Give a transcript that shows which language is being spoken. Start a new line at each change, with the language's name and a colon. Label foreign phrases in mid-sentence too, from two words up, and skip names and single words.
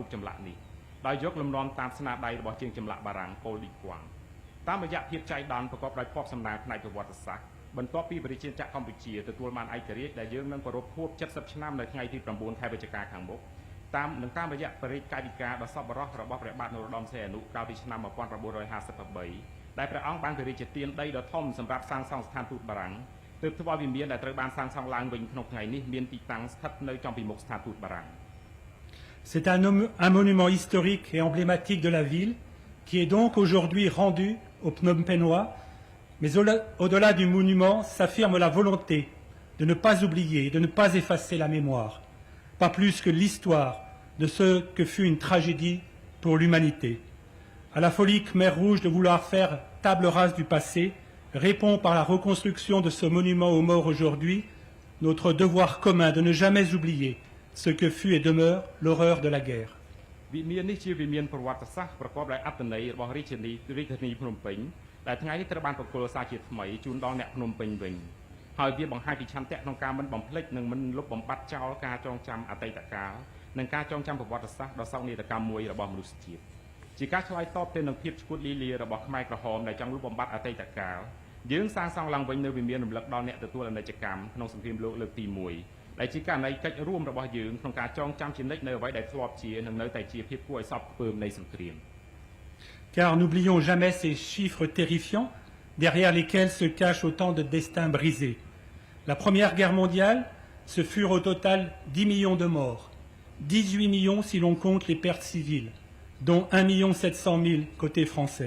Khmer: ចម្លាក់នេះដោយយកលំនាំតាមស្នាដៃរបស់ជាងចម្លាក់បារាំងប៉ូលឌីគួងតាមរយៈភាពចៃដន្យប្រកបដោយភ័ព្វសំណាងផ្នែកប្រវត្តិសាស្ត្របន្ទាប់ពីប្រជាជាតិកម្ពុជាទទួលបានឯករាជ្យដែលយើងនឹងប្រារព្ធខួប70ឆ្នាំនៅថ្ងៃទី9ខែវិច្ឆិកាខាងមុខតាមរយៈបរិយាកាយវិការដ៏សប្បុរសរបស់ព្រះបាទនរោត្តមសីហនុកាលពីឆ្នាំ1953ដែលព្រះអង្គបានព្រះរាជទានដីដ៏ធំសម្រាប់សាងសង់ស្ថានទូតបារាំងទើបធ្វើឲ្យវិមានដែលត្រូវបានសាងសង់ឡើងវិញក្នុងថ្ងៃនេះមានទីតាំងស្ថិតនៅចំពីមុខស្ថានទូតបារាំង
French: C'est un monument historique et emblématique de la ville qui est donc aujourd'hui rendu aux Phnom Penhois. Mais au-delà du monument s'affirme la volonté de ne pas oublier, de ne pas effacer la mémoire, pas plus que l'histoire de ce que fut une tragédie pour l'humanité. À la folie Khmer Rouge de vouloir faire table rase du passé, répond par la reconstruction de ce monument aux morts aujourd'hui notre devoir commun de ne jamais oublier ce que fut et demeure l'horreur de la guerre.
Khmer: វិមាននេះជាវិមានប្រវត្តិសាស្ត្រប្រកបដោយអត្ថន័យរបស់រាជធានីភ្នំពេញដែលថ្ងៃនេះត្រូវបានប្រគល់សារជាថ្មីជូនដល់អ្នកភ្នំពេញ វិញហើយវាបង្ហាញពីឆន្ទៈក្នុងការមិនបំភ្លេចនិងមិនលុបបំបាត់ចោលការចងចាំអតីតកាលនិងការចងចាំប្រវត្តិសាស្ត្រដ៏សោកនាដកម្មមួយរបស់មនុស្សជាតិជាការឆ្លើយតបទៅនឹងភាពឈួតលីលារបស់ខ្មែរក្រហមដែលចង់លុបបំបាត់អតីតកាលយើងសាងសង់ឡើងវិញនៅវិមានរំលឹកដល់អ្នកទទួលអនិច្ចកម្មក្នុងសង្គ្រាមលោកលើកទី1ដែលជាករណីកិច្ចរួមរបស់យើងក្នុងការចងចាំជានិច្ចនៅអ្វីដែលធ្លាប់ជានិងនៅតែជាភាពគួរឲ្យសោកខ្ពើមនៃសង្គ្រាម
French: Car n'oublions jamais ces chiffres terrifiants derrière lesquels se cachent autant de destins brisés. La Première Guerre mondiale, ce furent au total 10 millions de morts, 18 millions si l'on compte les pertes civiles, dont 1 700 000 côté français.